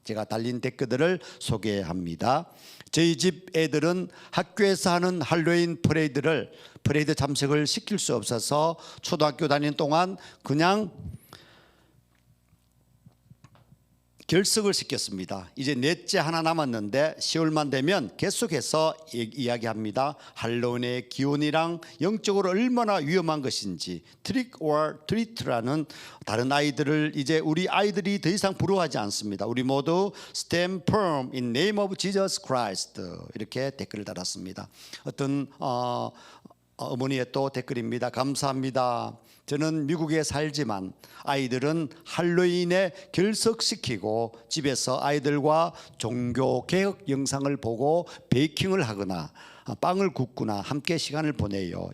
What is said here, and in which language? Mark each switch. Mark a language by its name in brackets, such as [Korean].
[Korean] 제가 달린 댓글들을 소개합니다. 저희 집 애들은 학교에서 하는 할로윈 퍼레이드 참석을 시킬 수 없어서 초등학교 다니는 동안 그냥 결석을 시켰습니다. 이제 넷째 하나 남았는데 10월만 되면 계속해서 이야기합니다. 할로윈의 기온이랑 영적으로 얼마나 위험한 것인지, 트릭 or 트리트라는 다른 아이들을 이제 우리 아이들이 더 이상 부러워하지 않습니다. 우리 모두 [English] stand firm in name of Jesus Christ [Korean] 이렇게 댓글을 달았습니다. 어떤 어머니의 또 댓글입니다. 감사합니다. 저는 미국에 살지만 아이들은 할로윈에 결석시키고 집에서 아이들과 종교 개혁 영상을 보고 베이킹을 하거나 빵을 굽거나 함께 시간을 보내요.